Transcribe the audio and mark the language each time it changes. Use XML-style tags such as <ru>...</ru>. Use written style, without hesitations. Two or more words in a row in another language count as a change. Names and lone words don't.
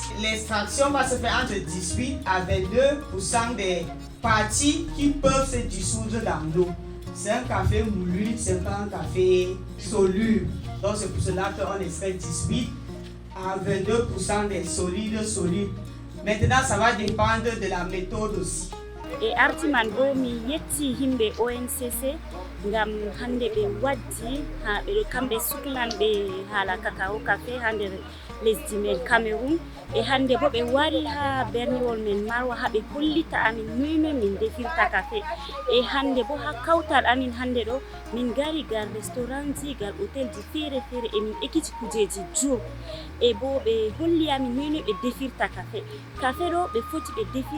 <fr>L'extraction va se faire entre 18 à 22% des parties qui peuvent se dissoudre dans l'eau. C'est un café moulu, c'est pas un café soluble. Donc c'est pour cela qu'on extrait 18 à 22% des solides solubles. Maintenant, ça va dépendre de la méthode aussi.</fr> <ff>E artiman bo mi yetti himɓe ONCC ngam hande ɓe waddi ha ɓeɗo kamɓe suklanɓe haala cacao café ha nder lesdi men Cameroun e hande bo ɓe wari ha berniwol men Marwa ha ɓe hollita amin noyno min defirta café e hande bo ha kawtal amin hande ɗo min gari gal restaurant ji gal hôtel ji feere feere e min ekkiti kujeji jo e bo ɓe holli amin noyno ɓe defirta café ɗo ɓe foti ɓe</ff>